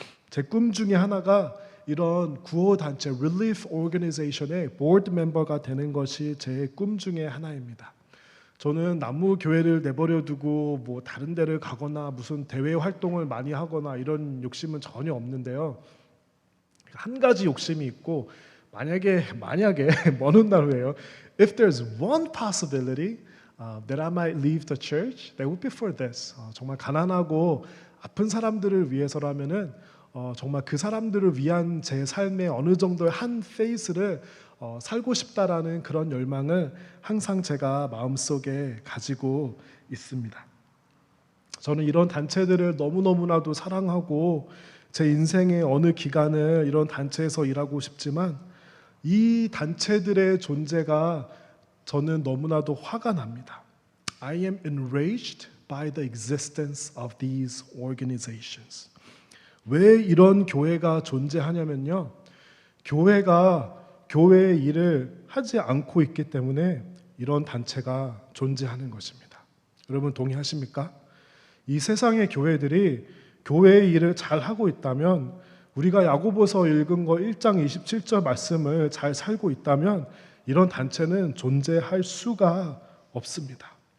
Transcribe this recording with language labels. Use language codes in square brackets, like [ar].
[ko] 제 꿈 중에 하나가 이런 구호 단체, 릴리프 오거니제이션의 보드 멤버가 되는 것이 제 꿈 중에 하나입니다. 저는 나무 교회를 내버려 두고 뭐 다른 데를 가거나 무슨 대외 활동을 많이 하거나 이런 욕심은 전혀 없는데요. 한 가지 욕심이 있고 만약에 먼 훗날 후에요. [en] If there's one possibility that I might leave the church, that would be for this. [ko] 정말 가난하고 아픈 사람들을 위해서라면은 정말 그 사람들을 위한 제 삶의 어느 정도의 한 페이스를 살고 싶다라는 그런 열망을 항상 제가 마음속에 가지고 있습니다. 저는 이런 단체들을 너무너무나도 사랑하고 제 인생의 어느 기간을 이런 단체에서 일하고 싶지만 이 단체들의 존재가 저는 너무나도 화가 납니다. [en] I am enraged by the existence of these organizations. [ko] 왜 이런 교회가 존재하냐면요. 교회가 교회의 일을 하지 않고 있기 때문에 이런 단체가 존재하는 것입니다. 여러분 동의하십니까? 이 세상의 교회들이 교회의 일을 잘 하고 있다면 우리가 야고보서 읽은 거 1장 27절 말씀을 잘 살고 있다면 이런 단체는 존재할 수가 없습니다.